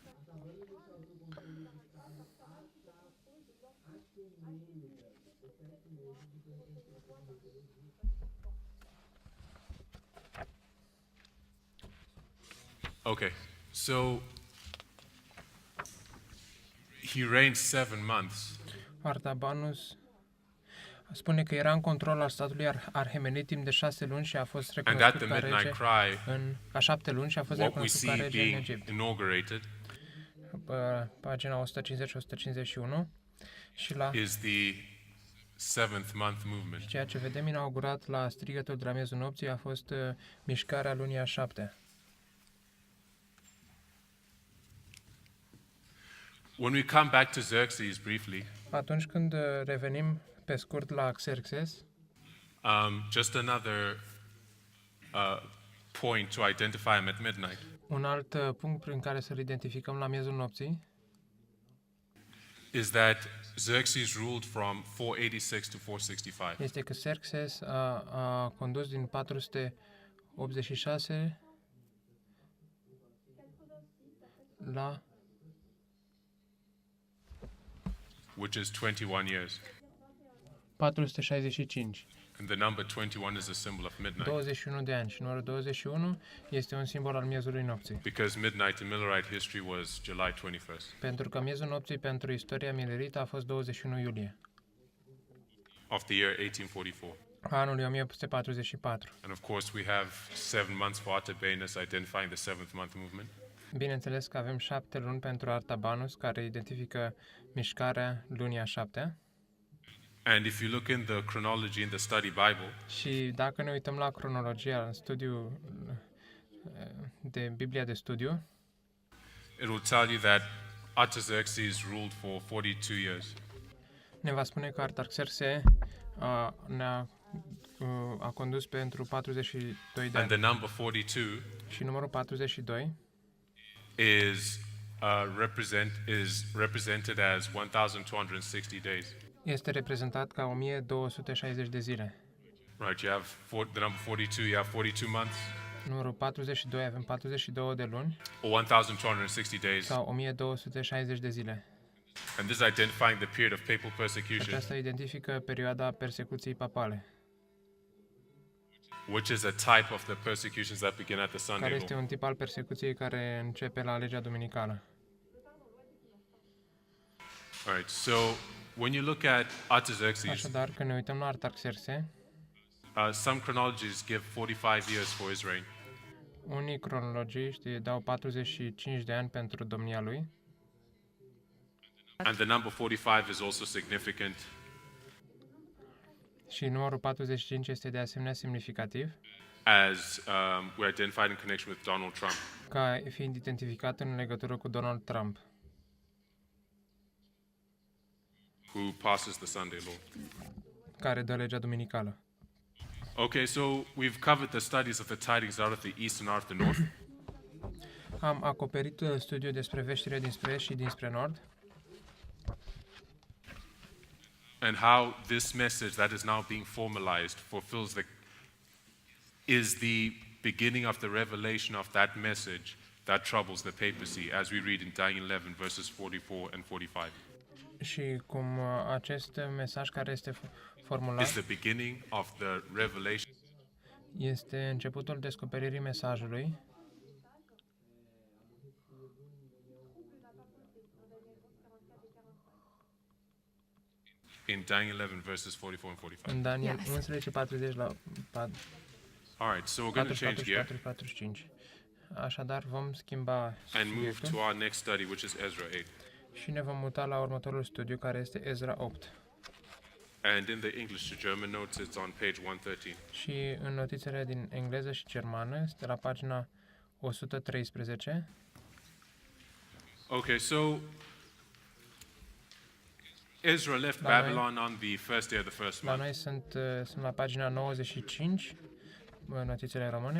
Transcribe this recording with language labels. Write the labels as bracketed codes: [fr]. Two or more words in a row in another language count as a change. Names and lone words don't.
[en] Okay, so he reigned 7 months. [ro] Artabanus spune că era în control al statului Arhemenid timp de 6 luni și a fost [en] And at the [ro] recunoscut ca [en] midnight [ro] rege [en] cry, [ro] în a 7 luni și a fost [en] what we [ro] recunoscut ca [en] see [ro] rege în [en] being [ro] Egipt. [en] inaugurated [ro] Pagina 150-151 și la [en] is the 7th month movement. [ro] ceea ce vedem inaugurat la strigătul de la miezul nopții a fost mișcarea lunii a 7-a. [en] When we come back to Xerxes briefly, [ro] Atunci când revenim pe scurt la Xerxes, [en] just another point to identify him at midnight. [ro] un alt punct prin care să-l identificăm la miezul nopții [en] Is that Xerxes ruled from 486 to 465. [ro] este că Xerxes a condus din 486 la [en] Which is 21 years. [ro] 465. [en] And the number 21 is a symbol of midnight. [ro] 21 de ani și numărul 21 este un simbol al miezului nopții. [en] Because midnight in Millerite history was July 21st [ro] Pentru că miezul nopții pentru istoria milerită a fost 21 iulie, [en] of the year 1844. [ro] anului 1844. [en] And of course we have 7 months for Artabanus identifying the 7th month movement. [ro] Bineînțeles că avem 7 luni pentru Artabanus, care identifică mișcarea lunii a 7-a. [en] And if you look in the chronology in the study Bible, [ro] Și dacă ne uităm la cronologia în studiu de Biblia de studiu, [en] it will tell you that Artaxerxes ruled for 42 years. [ro] ne va spune că Artaxerxe a condus pentru 42 de [en] And [ro] ani. [en] the number 42 [ro] Și numărul 42 [en] is represented as 1260 days. [ro] este reprezentat ca 1260 de zile. [en] Right, you have the number 42, you have 42 months [ro] Numărul 42 avem 42 de luni [en] or 1260 days. [ro] sau 1260 de zile. [en] And this is identifying the period of papal persecution, [ro] Aceasta identifică perioada persecuției papale, [en] which is a type of the persecutions that begin at the Sunday [ro] care [en] law. [ro] este un tip al persecuției care începe la legea duminicală. [en] All right, so when you look at Artaxerxes, [ro] Așadar, când ne uităm la Artaxerxe, [en] some chronologies give 45 years for his reign. [ro] unii cronologiști dau 45 de ani pentru domnia lui [en] And the number 45 is also significant [ro] și numărul 45 este de asemenea semnificativ, [en] as we're identified in connection with Donald Trump. [ro] ca fiind identificat în legătură cu Donald Trump, [en] Who passes the Sunday law. [ro] care dă legea duminicală. [en] Okay, so we've covered the studies of the tidings out of the east and out of the north. [ro] Am acoperit studiul despre veștile dinspre est și dinspre nord [en] And how this message that is now being formalized is the beginning of the revelation of that message that troubles the papacy, as we read in Daniel 11, verses 44 and 45. [ro] și cum acest mesaj care este [en] Is [ro] formulat [en] the beginning of the revelation [ro] este începutul descoperirii mesajului [en] in Daniel 11, verses 44 and 45. [ro] în Daniel [en] Yes. [ro] 11:40 la [en] All right, so we're going to change gear [ro] 44-45. Așadar, vom schimba [en] and move to [ro] subiectul [en] our next study, which is Ezra 8. [ro] și ne vom muta la următorul studiu, care este Ezra 8. [en] And in the English to German notes, it's on page 113. [ro] Și în notițele din engleză și germană este la pagina 113. [en] Okay, so Ezra left [ro] La noi- [en] Babylon on the first day of the first [ro] La [en] month, [ro] noi sunt la pagina 95, notițele române.